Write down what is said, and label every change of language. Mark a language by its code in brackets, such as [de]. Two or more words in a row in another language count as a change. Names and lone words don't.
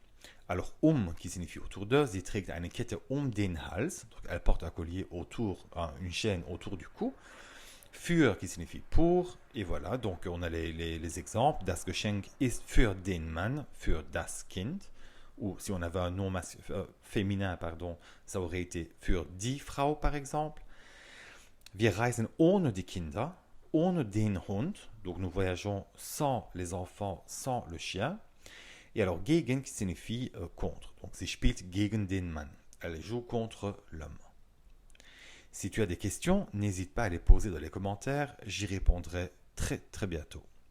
[fr] Alors, qui signifie autour d'eux, [de] sie trägt eine Kette den Hals, [fr] donc elle porte un collier autour, une chaîne autour du cou. Für qui signifie pour, et voilà, donc on a les exemples. [de] Das Geschenk ist für den Mann, für das Kind. [fr] Ou si on avait un nom féminin, pardon, ça aurait été [de] für die Frau, [fr] par exemple. [de] Wir reisen ohne die Kinder. ohne den Hund. [fr] Donc nous voyageons sans les enfants, sans le chien. Et alors gegen qui signifie contre. [de] Donc sie spielt gegen den Mann. [fr] Elle joue contre l'homme. Si tu as des questions, n'hésite pas à les poser dans les commentaires. J'y répondrai très très bientôt.